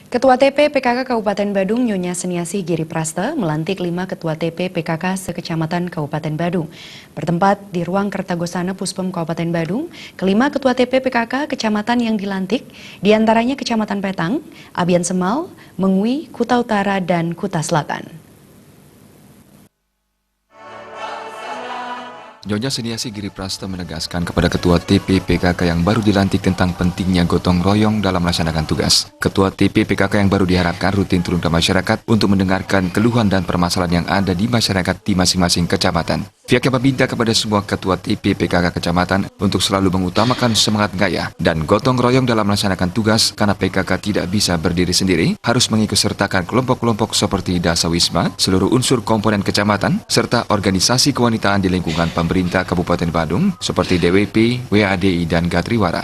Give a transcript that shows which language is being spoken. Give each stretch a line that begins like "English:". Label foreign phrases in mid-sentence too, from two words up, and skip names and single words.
Indonesian: Ketua TP PKK Kabupaten Badung Nyonya Seniasi Giri Prasta melantik 5 Ketua TP PKK sekecamatan Kabupaten Badung. Bertempat di ruang Kertagosana Puspom Kabupaten Badung, kelima Ketua TP PKK kecamatan yang dilantik diantaranya Kecamatan Petang, Abian Semal, Mengwi, Kuta Utara, dan Kuta Selatan. Nyonya Seniasi Giri Prasta menegaskan kepada Ketua TP PKK yang baru dilantik tentang pentingnya gotong royong dalam melaksanakan tugas. Ketua TP PKK yang baru diharapkan rutin turun ke masyarakat untuk mendengarkan keluhan dan permasalahan yang ada di masyarakat di masing-masing kecamatan. Pihaknya meminta kepada semua Ketua TP PKK kecamatan untuk selalu mengutamakan semangat gaya dan gotong royong dalam melaksanakan tugas karena PKK tidak bisa berdiri sendiri, harus mengikutsertakan kelompok-kelompok seperti Dasawisma, seluruh unsur komponen kecamatan, serta organisasi kewanitaan di lingkungan pemerintah Kabupaten Badung seperti DWP, WADI, dan Gatriwara.